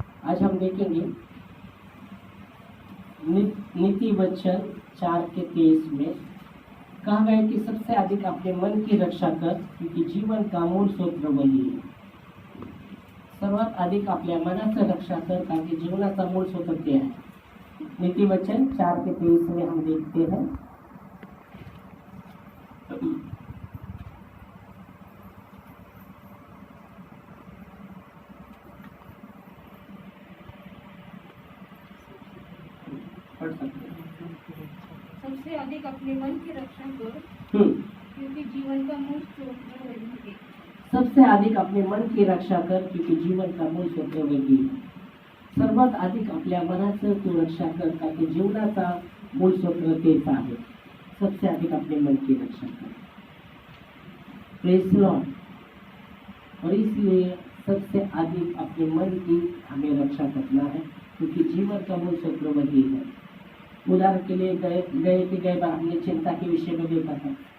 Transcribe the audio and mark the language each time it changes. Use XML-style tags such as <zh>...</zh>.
<hi>आज हम देखेंगे नीति वचन 4:23 में कहा गया है कि सबसे अधिक अपने मन की रक्षा कर, क्योंकि जीवन का मूल स्रोत वही है।</hi> <mr>सर्वात अधिक आपल्या मनाचं रक्षा कर, कारण की जीवनाचा मूल स्रोत ते आहे।</mr> <hi>नीति वचन 4:23 में हम देखते हैं, सबसे अधिक अपने मन की रक्षा कर, क्योंकि जीवन का मूल स्रोत वही है। सबसे अधिक अपने मन की रक्षा कर, क्योंकि जीवन का मूल स्रोत वही है।</hi> <mr>सर्वात अधिक आपल्या मनाचं तू रक्षा कर, कारण की जीवनाचा मूल स्रोत तेच आहे।</mr> <hi>सबसे अधिक अपने मन की रक्षा कर,</hi> <en>Praise Lord.</en> <hi>और इसलिए सबसे अधिक अपने मन की हमें रक्षा करना है, क्योंकि जीवन का मूल स्रोत वही है। उदाहरण के लिए गए बार हमने चिंता के विषय में देखा था।</hi>